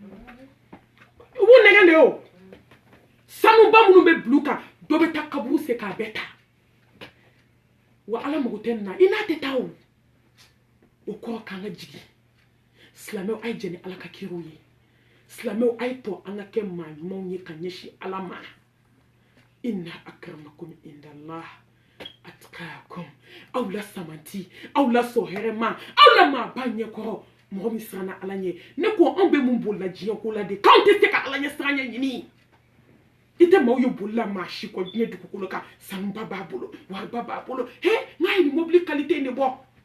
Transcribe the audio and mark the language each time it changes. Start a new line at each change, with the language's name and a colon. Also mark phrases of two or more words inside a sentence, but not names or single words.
Bambara: u b'u nɛgɛn de o sanuba minnu bɛ bila u kan dɔ bɛ taa kaburu se k'a bɛɛ ta wa ala mago tɛ nin na i n'a tɛ taa o kɔrɔ k'an ka jigin silamɛw a ye jɛn ni ala ka kiraw ye silamɛw a ye tɔ an ka kɛ maa ɲumanw ye ka ɲɛsin ala ma
Arabic: إن أكرمكم عند الله أتقاكم
Bambara: aw la samanti aw la sɔn hɛrɛ ma aw la maa ba ɲɛkɔrɔ mɔgɔ min siranna ala ɲɛ ne ko anw bɛ mun bolila diɲɛ ko la de k'anw tɛ se ka ala ɲɛ siran ɲɛ ɲini i tɛ maaw ye bolila maa si kɔ diɲɛ dugukolo kan sanuba b'a bolo wariba b'a bolo he n'a ye nin mobili kalite in de bɔ